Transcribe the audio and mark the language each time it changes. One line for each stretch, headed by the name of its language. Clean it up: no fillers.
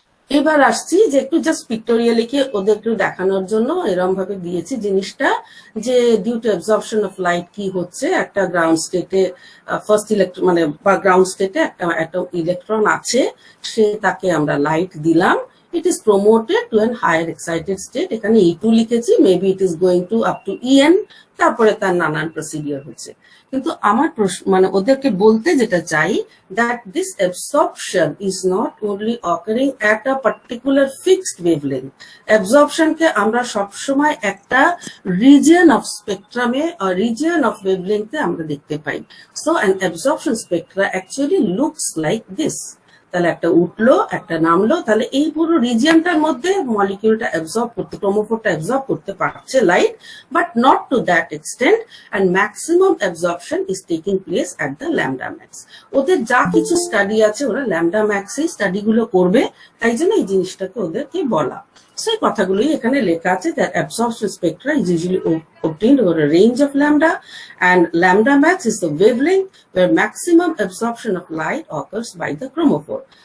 Bangla: এবার আসছি যে একটু জাস্ট পিক্টোরিয়ালি কে ওদের একটু দেখানোর জন্য এরকম ভাবে দিয়েছি জিনিসটা, যে due to absorption of light কি হচ্ছে। একটা গ্রাউন্ড স্টেটে ফার্স্ট ইলেকট্রন বা গ্রাউন্ড স্টেটে একটা ইলেকট্রন আছে, সে তাকে আমরা লাইট দিলাম
English: it is promoted to an higher excited state.
Bangla: এখানে E2 লিখেছি,
English: maybe it is going to up to En,
Bangla: তারপরে তার নানান প্রসিডিওর হচ্ছে। কিন্তু আমার প্রশ্ন মানে ওদেরকে বলতে যেটা চাই,
English: that this absorption is not only occurring at a particular fixed wavelength.
Bangla: Absorption কে আমরা সবসময় একটা region of spectrum A or region of wavelength এ আমরা দেখতে পাই।
English: So an absorption spectra actually looks like this.
Bangla: তাহলে একটা উঠলো একটা নামলো, তাহলে এই পুরো রিজিয়নটার মধ্যে মলিকিউলটা অ্যাবজর্ব করতে, ক্রোমোফোরটা অ্যাবজর্ব করতে পারছে light,
English: But not to that extent, and maximum absorption is taking place at the lambda max.
Bangla: ওদের যা কিছু স্টাডি আছে ওরা ল্যামডা ম্যাক্সেই স্টাডিগুলো করবে, তাই জন্য এই জিনিসটাকে ওদেরকে বলা। সেই কথাগুলোই এখানে লেখা আছে,
English: that absorption spectra is usually obtained over a range of lambda, and lambda max is the wavelength where maximum absorption of light occurs by the chromophore.